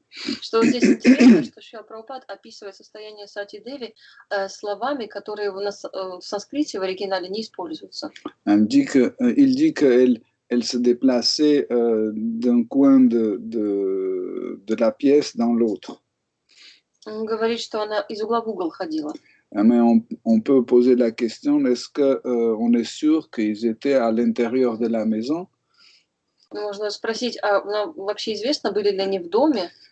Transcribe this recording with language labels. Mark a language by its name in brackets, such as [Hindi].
[Russian] Что здесь интересно, что Шрила Прабхупад описывает состояние Сати Деви словами, которые в санскрите в оригинале не используются. [French] Il dit qu'elle se déplaçait d'un coin de la pièce dans l'autre. [Russian] Он говорит, что она из угла в угол ходила. [French] Mais on peut poser la question, est-ce qu'on est sûr qu'ils étaient à l'intérieur de la maison? [Russian] Можно спросить, вообще известно, были ли они в доме?